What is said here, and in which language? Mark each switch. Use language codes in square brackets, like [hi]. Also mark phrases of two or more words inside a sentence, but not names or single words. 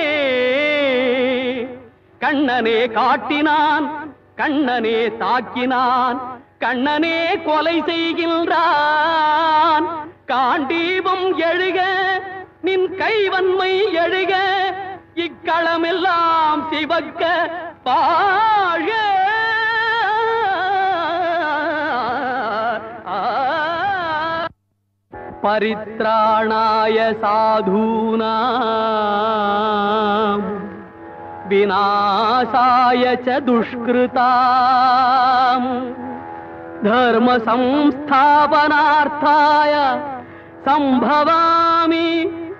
[ta] கண்ணனே காட்டினான், கண்ணனே தாக்கினான், கண்ணனே கொலை செய்கின்றான். காண்டீபம் எழுக நின் கைவன்மை எழுக, இக்களமெல்லாம் சிவக்க பாழ. [sa] परित्राणाय साधूनाम् विनाशाय च दुष्कृताम् धर्म संस्थापनार्थाय सम्भवामि